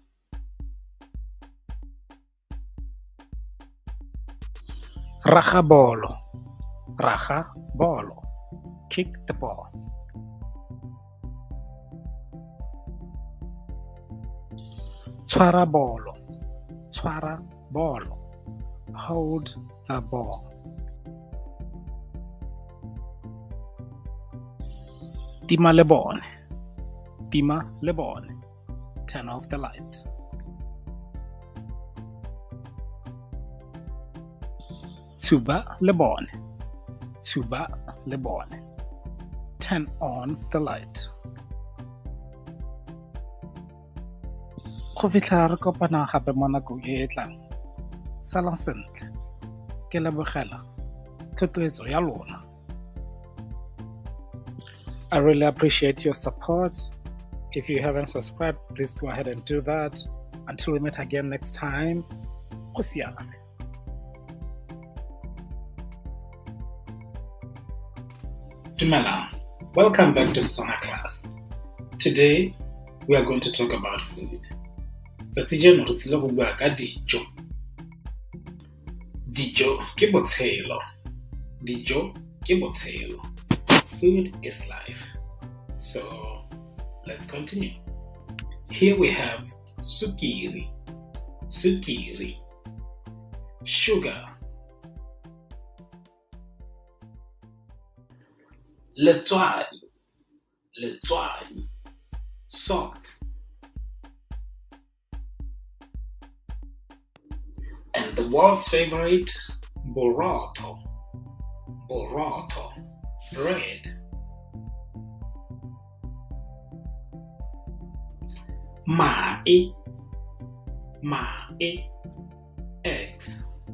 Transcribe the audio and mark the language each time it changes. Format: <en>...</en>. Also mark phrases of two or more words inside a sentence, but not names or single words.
<tn>Raga bolo,</tn> <en>kick the ball.</en> <tn>Tshwara bolo,</tn> <en>hold the ball.</en> <tn>Tima le bone,</tn> <en>turn off the light.</en> <tn>Tuba le bone,</tn> <en>turn on the light.</en> <tn>Go fitlha re kopana gape mo nakong e e tlang. Salang sentle, ke lebogela thotloetso ya lona.</tn> <en>I really appreciate your support. If you haven't subscribed, please go ahead and do that. Until we meet again next time,</en> <tn>go siame. Dumelang.</tn> <en>Welcome back to Setswana class. Today, we are going to talk about food.</en> <tn>Tsatsi jeno re tsile go bua ka dijo. Dijo ke botshelo.</tn> <en>Food is life. So, let's continue. Here we have sukiri, sugar, letswai, salt, and the world's favorite, boroto, bread.</en> <tn>Mae, eggs.</tn>